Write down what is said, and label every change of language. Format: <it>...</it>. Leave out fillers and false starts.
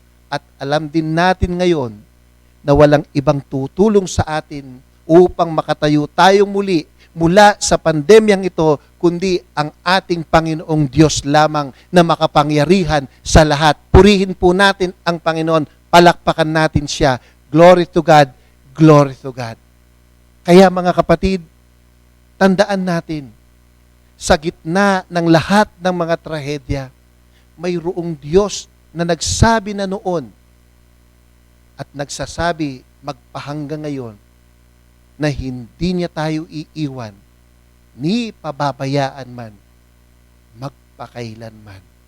<tl>At alam din natin ngayon na walang ibang tutulong sa atin upang makatayo tayo muli mula sa pandemyang ito, kundi ang ating Panginoong Diyos lamang na makapangyarihan sa lahat. Purihin po natin ang Panginoon. palakpakan natin siya.</tl> <en>Glory to God, glory to God.</en> <tl>Kaya mga kapatid, tandaan natin, sa gitna ng lahat ng mga trahedya, mayroong Diyos na nagsabi na noon at nagsasabi magpahanggang ngayon na hindi niya tayo iiwan, ni pababayaan man, magpakailanman.</tl>